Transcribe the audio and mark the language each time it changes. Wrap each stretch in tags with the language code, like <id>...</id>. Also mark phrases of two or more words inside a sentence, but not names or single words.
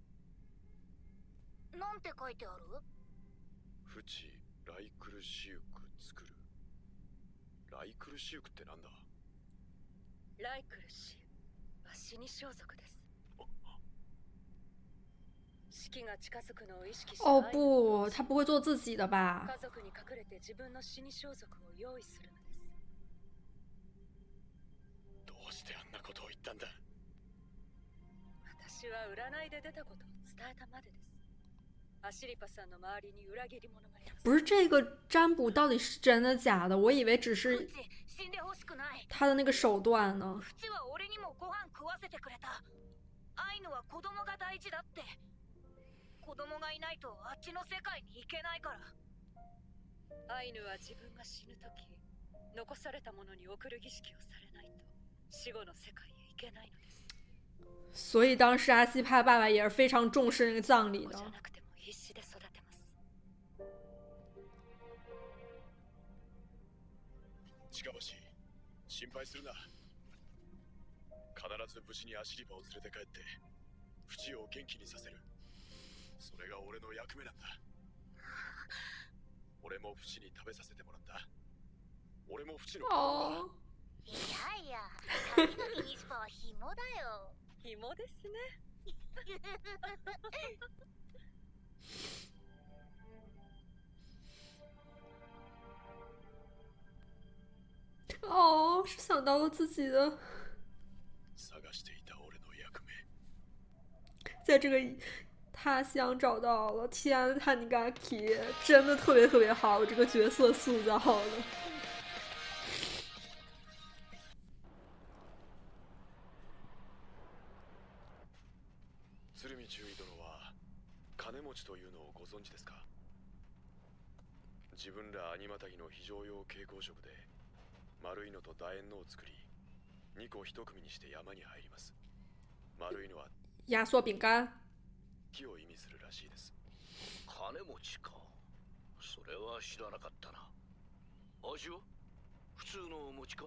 <ja>なんて書いてある？フチライクルシウク作る。ライクルシウクってなんだ？ライクルシウは死に装束です。死が近づくのを意識して。</ja> <zh>哦不，他不会做自己的吧？</zh> <ja>家族に隠れて自分の死に装束を用意するのです。どうしてあんなことを言ったんだ？私は占いで出たことを伝えたまでです。アシリパさんの周りに裏切り者がいます。</ja> <zh>不是这个占卜到底是真的假的？我以为只是他的那个手段呢。</zh> <ja>フチは俺にもご飯食わせてくれた。アイヌは子供が大事だって。子供がいないとあっちの世界に行けないから。アイヌは自分が死ぬとき、残されたものに送る儀式をされないと死後の世界へ行けないのです。</ja> <zh>所以当时阿西帕爸爸也是非常重视那个葬礼的。</zh> <ja>近橋、心配するな。必ず無事にアシリパを連れて帰ってフチを元気にさせる。それが俺の役目なんだ。俺もフチに食べさせてもらった。俺もフチの顔が。いやいや、神々ニシパは紐だよ。紐ですね。</ja> <zh>哦，是想到了自己的，在这个他乡找到了。天，汉尼嘎基真的特别特别好，这个角色塑造的。</zh> <ja>鶴見中尉殿は金持ちというのをご存知ですか？自分らアニマタギの非常用蛍光色で丸いのと楕円のを作り2個1組にして山に入ります。丸いのは</ja> <zh>压缩饼干。</zh> <ja>木を意味するらしいです。金持ちか。それは知らなかったな。味は普通のお餅か？</ja>